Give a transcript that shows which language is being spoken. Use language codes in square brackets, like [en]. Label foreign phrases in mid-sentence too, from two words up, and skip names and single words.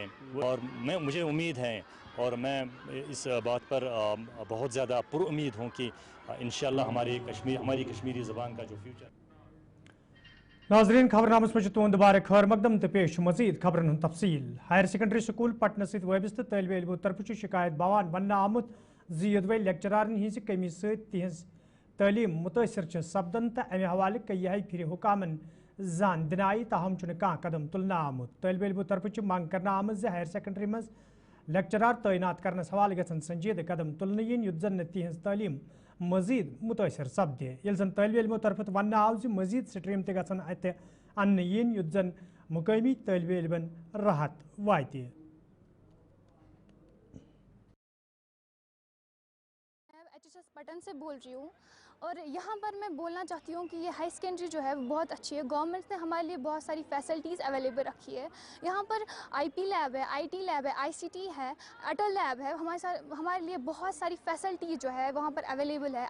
[hi] और मुझे उम्मीद है और मैं इस बात पर बहुत ज़्यादा पुरुम्मीद हूँ कि इंशाअल्लाह हमारी कश्मीरी ज़बान का जो फ्यूचर। [ks] नाजरीन खबरनामस में तुंद बार खैर मकदम तो पेश मजीद खबरन तफसील। [en] higher secondary school [ks] पटना सत वबस्त तलब इलमो तरफ शिकायत बवान वन आमुत ज़ लेक्चरारन हज कमी सहिज तलीम मुतासर सपदन तो अमे हवाले कई फिर हुकामन जान दिन आई ताहम कह कदम तुलना आमुत। तलब इलमो तरफ मांग कर आम [en] higher secondary [ks] मज लेक्चरार तैनात करनस हवाले गसन संजीद कदम तुलने yin युत जन तिहज तलीम मजीद मुतासर सपदे ये जन तलब इलमो तरफ वन आव मजीद स्ट्रीम ते गसन अत अन्न yin युत जन मुकामी तलब इलमन राहत वाते। [hi] HSS पटन से बोल रही हूँ और यहाँ पर मैं बोलना चाहती हूँ कि ये [en] high secondary [hi] जो है वो बहुत अच्छी है। गवर्नमेंट ने हमारे लिए बहुत सारी फैसिलिटीज़ अवेलेबल रखी है। यहाँ पर IP लैब है, IT लैब है, ICT है, अटल लैब है। हमारे लिए बहुत सारी फैसिलिटी जो है वहाँ पर अवेलेबल है।